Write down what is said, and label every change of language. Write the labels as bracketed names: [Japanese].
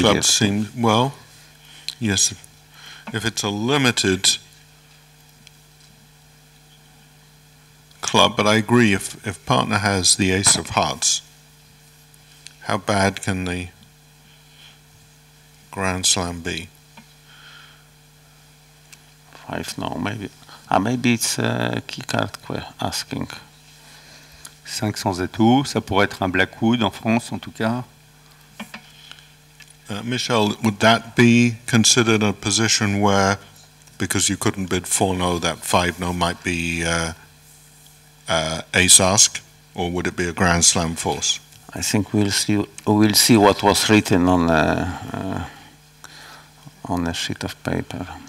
[English] clubs seem, well, yes, if it's a limited club, but I agree, if partner has the ace of hearts, how bad can the Grand Slam be? 5, no, maybe. Maybe it's a key card asking. [French] 5 sans atout, ça pourrait être un blackwood en France en tout cas. [English] Michel, would that be considered a position where, because you couldn't bid 4-no, that 5-no might be ace ask, or would it be a Grand Slam force? I think we'll see what was written on a sheet of paper.